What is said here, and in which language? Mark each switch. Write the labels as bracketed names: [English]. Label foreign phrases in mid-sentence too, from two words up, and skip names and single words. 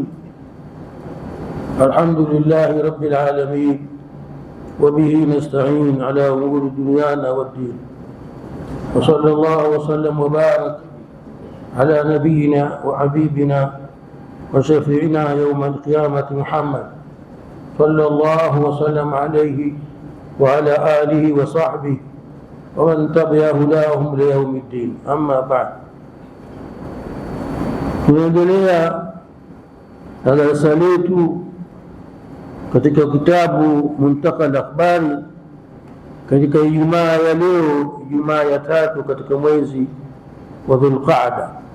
[Arabic] الحمد لله رب العالمين وبه نستعين على أمور دنيانا والدين، وصلى الله وسلم وبارك على نبينا وحبيبنا وشفيعنا يوم القيامة محمد صلى الله وسلم عليه وعلى آله وصحبه ومن تبع هداهم ليوم الدين. أما بعد، [Swahili] tunaendelea na darasa letu katika kitabu Muntaka al-Akhbari katika Ijumaa ya leo, Ijumaa ya 3 katika mwezi wa Dhulqaada,